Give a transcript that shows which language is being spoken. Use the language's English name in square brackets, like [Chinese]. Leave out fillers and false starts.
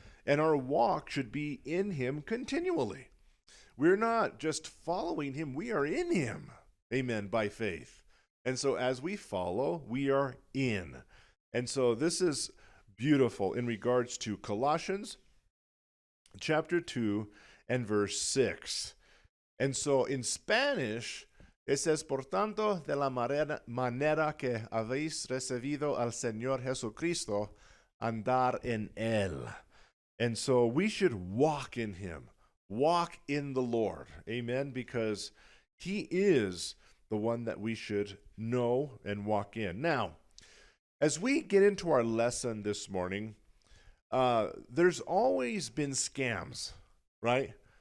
[English] And our walk should be in him continually. We're not just following him. We are in him. Amen. By faith. And so as we follow, we are in. And so this is beautiful in regards to Colossians chapter 2 and verse 6. And so in Spanish, it says, [Spanish] por tanto, de la manera que habéis recibido al Señor Jesucristo, andar en él. [English] And so we should walk in him, walk in the Lord. Amen? Because he is the one that we should know and walk in. Now, as we get into our lesson this morning, there's always been scams, right?